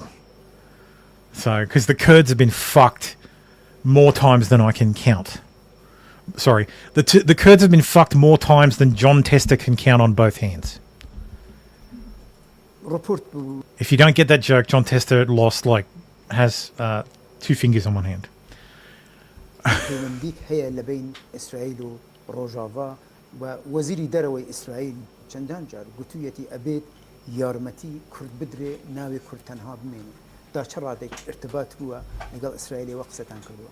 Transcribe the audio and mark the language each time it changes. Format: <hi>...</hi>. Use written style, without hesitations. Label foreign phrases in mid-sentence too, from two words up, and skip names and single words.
<en>So, because the Kurds have been fucked more times than I can count. Sorry, the Kurds have been fucked more times than John Tester can count on both hands. If you don't get that joke, John Tester has 2 fingers on one hand.</en> <ckb>پیوندیک هەیە لە بین ئیسرائیل و ڕۆژاوا و وەزیری دەرەوەی ئیسرائیل چەندان جار گوتوویەتی ئەبێت یارمەتی کورد بدرێ ناوی کورد تەنها بمێنێ دا چه ڕادێک ارتباط بووە لەگەڵ ئیسرائیلەوە قسەتان کردووە</ckb>